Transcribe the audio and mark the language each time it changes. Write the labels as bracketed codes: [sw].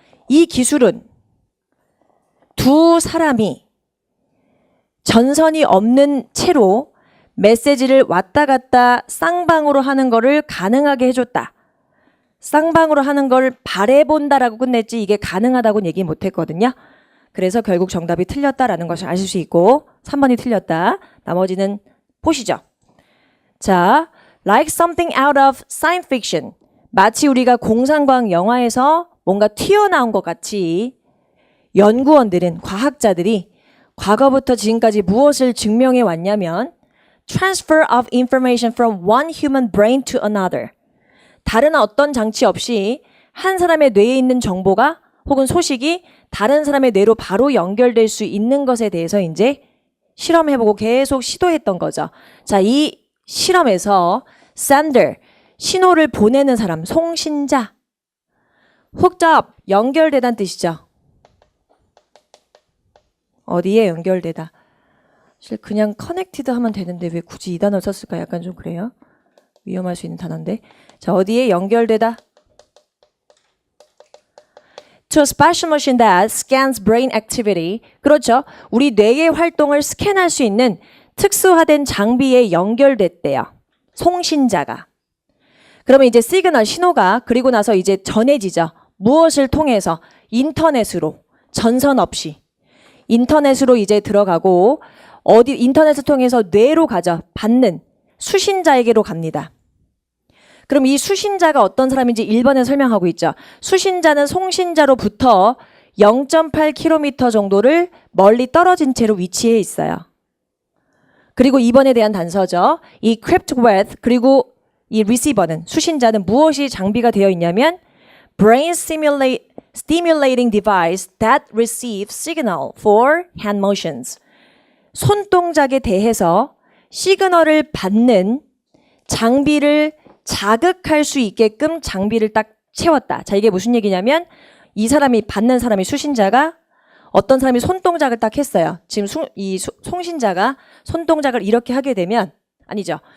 [ko] 이 기술은 두 사람이 전선이 없는 채로 메시지를 왔다 갔다 쌍방으로 하는 거를 가능하게 해줬다. 쌍방으로 하는 걸 바래본다라고 끝냈지 이게 가능하다고는 얘기 못했거든요. 그래서 결국 정답이 틀렸다라는 것을 아실 수 있고 3번이 틀렸다. 나머지는 보시죠. [en] 자, like something out of science fiction. [ko] 마치 우리가 공상과학 영화에서 뭔가 튀어나온 것 같이 연구원들은 과학자들이 과거부터 지금까지 무엇을 증명해 왔냐면 transfer of information from one human brain to another. 다른 어떤 장치 없이 한 사람의 뇌에 있는 정보가 혹은 소식이 다른 사람의 뇌로 바로 연결될 수 있는 것에 대해서 이제 실험해보고 계속 시도했던 거죠. 자, 이 실험에서 sender, 신호를 보내는 사람, 송신자, hooked up, 연결되다는 뜻이죠. 어디에 연결되다. 사실 그냥 connected 하면 되는데 왜 굳이 이 단어를 썼을까? 약간 좀 그래요. 위험할 수 있는 단어인데. 자, 어디에 연결되다? [en] To a special machine that scans brain activity. [ko] 그렇죠. 우리 뇌의 활동을 스캔할 수 있는 특수화된 장비에 연결됐대요. 송신자가. 그러면 이제 시그널 신호가 그리고 나서 이제 전해지죠. 무엇을 통해서? 인터넷으로. 전선 없이. 인터넷으로 이제 들어가고 어디 인터넷을 통해서 뇌로 가죠. 받는 수신자에게로 갑니다. 그럼 이 수신자가 어떤 사람인지 1번에 설명하고 있죠. 수신자는 송신자로부터 0.8km 정도를 멀리 떨어진 채로 위치해 있어요. 그리고 2번에 대한 단서죠. 이 equipped with 그리고 이 receiver는 수신자는 무엇이 장비가 되어 있냐면 brain stimulating device that receives signal for hand motions. 손동작에 대해서 시그널을 받는 장비를 자극할 수 있게끔 장비를 딱 채웠다. 자, 이게 무슨 얘기냐면 이 사람이 받는 사람이 수신자가 어떤 사람이 손동작을 딱 했어요. 지금 이 송신자가 손동작을 이렇게 하게 되면 아니죠.